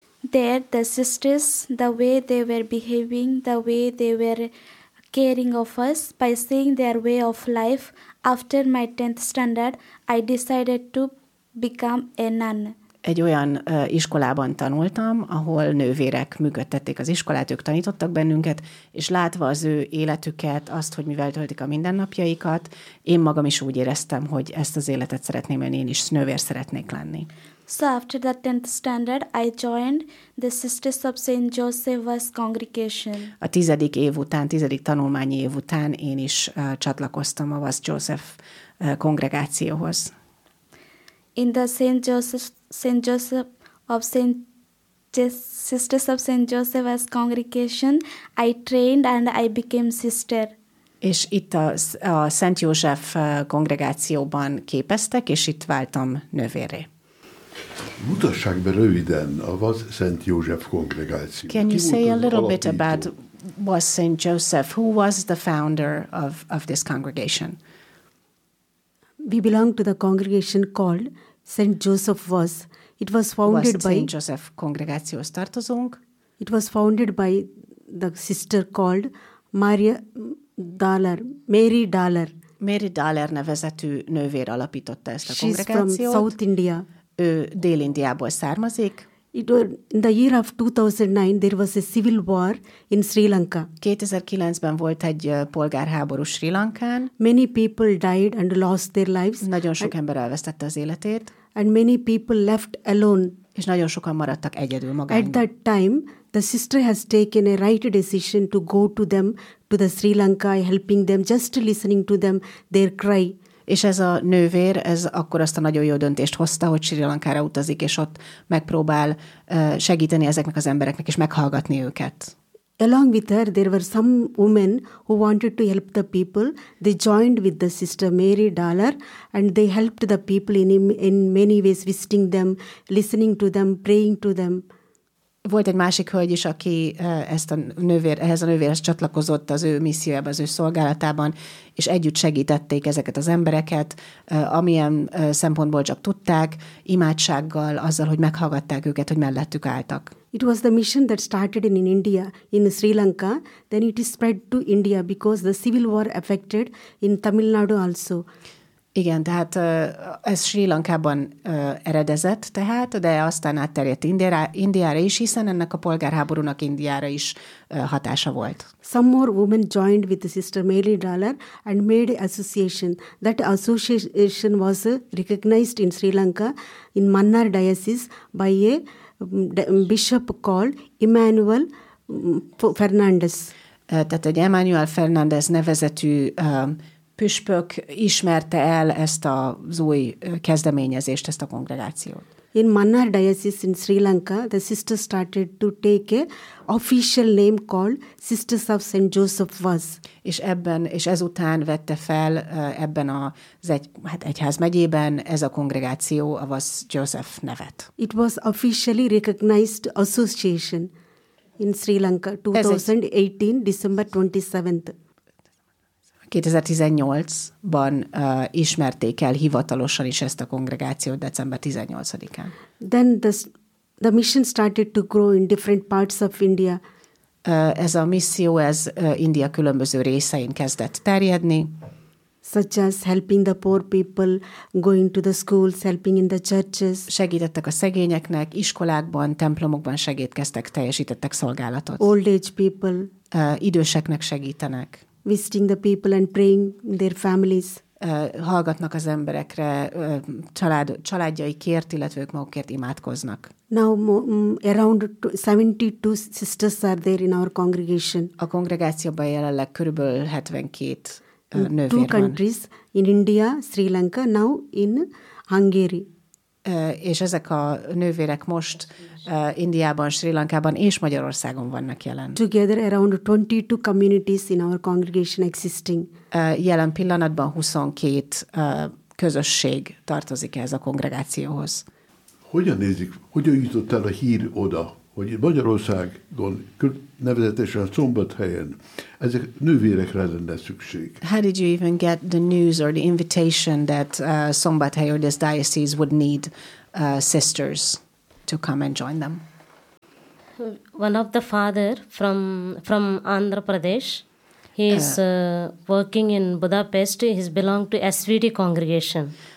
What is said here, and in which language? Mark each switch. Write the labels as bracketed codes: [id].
[en] There, the sisters, the way they were behaving, the way they were caring of us by seeing their way of life. After my 10th standard, I decided to become a nun. [hu] Egy olyan iskolában tanultam, ahol nővérek működtették az iskolát, ők tanítottak bennünket, és látva az ő életüket, azt, hogy mivel töltik a mindennapjaikat, én magam is úgy éreztem, hogy ezt az életet szeretném élni, én is nővér szeretnék lenni. [en] So after the 10th standard, I joined the Sisters of St. Joseph's Congregation. [hu] A tizedik év után, tizedik tanulmányi év után én is csatlakoztam a Vas Joseph kongregációhoz. [en] In the Sisters of St. Joseph's Congregation, I trained and I became sister. [hu] És itt a Szent József kongregációban képeztek, és itt váltam nővérré. Mutassák be röviden a Vas Szent József kongregáció. [en] Can you say a little bit about Vas Szent Joseph? Who was the founder of this congregation? We belong to the congregation called Saint Joseph Vas. It was founded by Saint Joseph [hu] kongregációhoz tartozunk. [en] It was founded by the sister called Maria Dollar, Mary Dollar. [hu] Mary Dollar nevezetű nővér alapította ezt a kongregációt. [en] She's from South India. [hu] Ő Dél-Indiából származik. [en] It was in the year of 2009, there was a civil war in Sri Lanka. [hu] 2009-ben volt egy polgárháború Sri Lankán. [en] Many people died and lost their lives. [hu] Nagyon sok ember elvesztette az életét. [en] And many people left alone. [hu] És nagyon sokan maradtak egyedül magányban. [en] At that time, the sister has taken a right decision to go to them, to the Sri Lanka, helping them, just listening to them, their cry. [hu] És ez a nővér, ez akkor azt a nagyon jó döntést hozta, hogy Sri Lankára utazik, és ott megpróbál segíteni ezeknek az embereknek, és meghallgatni őket. [en] Along with her, there were some women who wanted to help the people. They joined with the sister Mary Dollar, and they helped the people in many ways, visiting them, listening to them, praying to them. [hu] Volt egy másik hölgy is, aki ezt a nővér, ehhez a nővérhez csatlakozott az ő missziójában, az ő szolgálatában, és együtt segítették ezeket az embereket, amilyen szempontból csak tudták, imádsággal, azzal, hogy meghallgatták őket, hogy mellettük álltak. [en] It was the mission that started in India, in Sri Lanka, then it is spread to India because the civil war affected in Tamil Nadu also. [hu] Igen, tehát ez Sri Lankában eredezett tehát, de aztán átterjedt Indiára is, hiszen ennek a polgárháborúnak Indiára is hatása volt. [en] Some more women joined with the sister Mary Dollar and made an association. That association was recognized in Sri Lanka in Mannar diocese by a bishop called Emmanuel Fernandez. [hu] Tehát egy Emmanuel Fernandez nevezetű püspök ismerte el ezt az új kezdeményezést, ezt a kongregációt. [en] In Mannar diocese in Sri Lanka, the sisters started to take a official name called Sisters of St. Joseph Vaz. [hu] És ebben, és ezután vette fel ebben az egyházmegyében ez a kongregáció a Vaz Joseph nevet. [en] It was officially recognized association in Sri Lanka 2018, December 27th. [hu] 2018-ban ismerték el hivatalosan is ezt a kongregációt december 18-án. [en] Then the mission started to grow in different parts of India. [hu] Ez a misszió, ez India különböző részein kezdett terjedni. [en] Such as helping the poor people, going to the schools, helping in the churches. [hu] Segítettek a szegényeknek, iskolákban, templomokban segítkeztek, teljesítettek szolgálatot. [en] Old age people. [hu] Időseknek segítenek. [en] Visiting the people and praying their families. [hu] Hallgatnak az emberekre, családjaikért, illetve ők magukért imádkoznak. [en] Now around 72 sisters are there in our congregation. [hu] A kongregációban jelenleg körülbelül 72 nővér van. [en] Two countries, in India, Sri Lanka, now in Hungary. [hu] És ezek a nővérek most Indiában, Sri Lankában és Magyarországon vannak jelen. [en] Together around 22 communities in our congregation existing. [hu] Jelen pillanatban 22 közösség tartozik ehhez a kongregációhoz. Hogyan nézik, hogyan jutott el a hír oda, hogy Magyarországon, nevezetesen a Szombathelyen, ezek nővérekre lenne szükség? [en] How did you even get the news or the invitation that Szombathely or this diocese would need sisters to come and join them? One of the father from Andhra Pradesh, he is working in Budapest, he belong to SVD congregation.